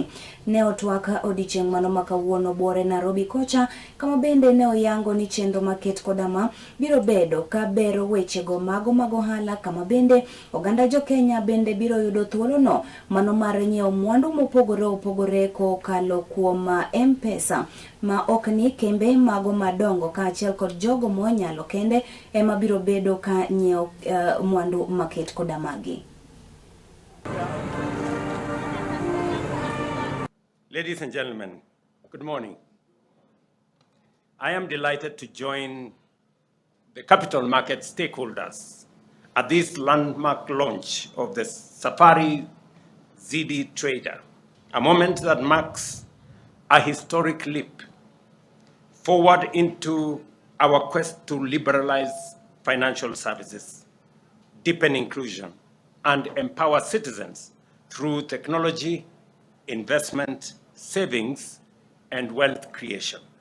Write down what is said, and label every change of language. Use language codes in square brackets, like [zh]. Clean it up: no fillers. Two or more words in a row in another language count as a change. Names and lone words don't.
[luo] Ne otwaka odichieng mano makawuono bore Nairobi kocha kama bende ne oyango ni chenro maket kodama biro bedo kabero wechego mago mag ohala kama bende oganda jo Kenya bende biro yudo thuolo no mano mar nyiewo mwandu mopogore opogore kokalo kuom M-Pesa ma okni kembe mago madongo ka achiel kod jogo monyalo kende ema biro bedo ka nyiewo mwandu maket kodamagi. [en] Ladies and gentlemen, good morning. I am delighted to join the capital market stakeholders at this landmark launch of the Safari ZD Trader, a moment that marks a historic leap forward into our quest to liberalize financial services, deepen inclusion, and empower citizens through technology, investment, savings, and wealth creation.